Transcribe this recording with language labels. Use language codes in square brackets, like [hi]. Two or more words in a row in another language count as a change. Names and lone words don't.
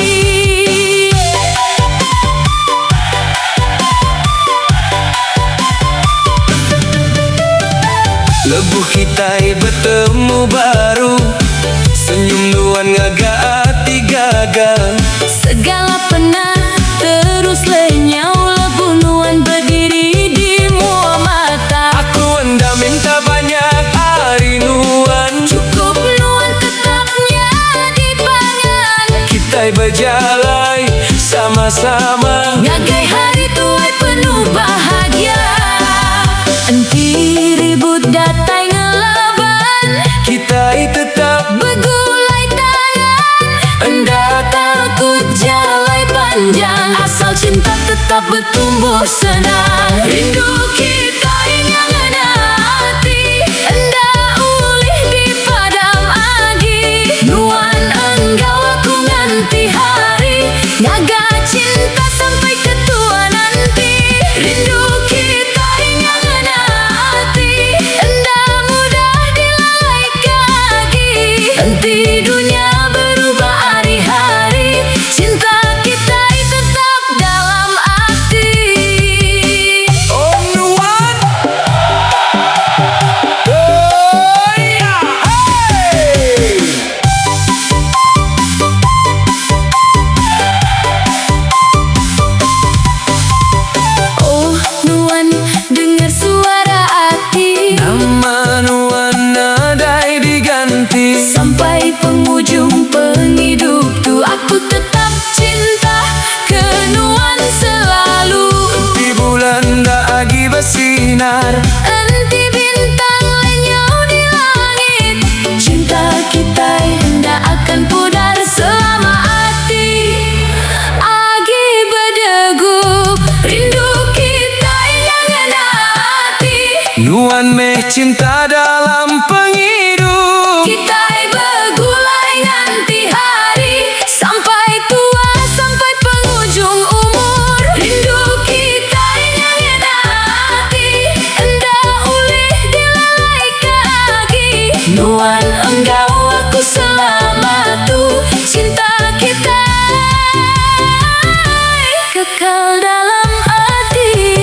[iba] Lebuh kita bertemu baru, senyum nuan ngagak hati gagal. Segala penat terus lenyau, lebuh nuan berdiri di mua mata. Aku hendak minta banyak hari nuan, Cukup nuan tetapnya di pangan. [ms] kita berjalan sama-sama. [iba] Ngagai hari tuai penuh bahagia. Enti ribut datai ngelaban, [ms] Kita tetap [iba] begulai tangan. Endah takut jalai panjang, asal cinta tetap bertumbuh senang. [ms] Rindu kita yang ada hati, [iba] endah ulih dipadam agi. Nuan engkau aku ganti hari, ngaga cinta sampai ke tua nanti. [ms] Rindu kita yang ada hati, endah mudah dilalai lagi. Nanti dunia berubah hari-hari, cinta kita tetap dalam hati. [iba] oh nuan. Oh ya, hey. [ms] Oh nuan, dengar suara hati, [iba] Nama nuan nadai diganti, sampai penghujung penghidup tu aku tetap cinta ke nuan selalu. [ms] di bulan dak lagi bersinar. [iba] Enti bintang lenyau di langit, cinta kita hendak akan pudar selama hati agi berdegup. [ms] Rindu kita yang ada hati, [iba] Nuan meh cinta dalam penghidup. kita bergulai nganti hari, [ms] sampai tua sampai penghujung umur. Rindu kita yang ada hati, hendak ulih dilalai lagi. Nuan engkau aku selama tu, cinta kita kekal dalam hati.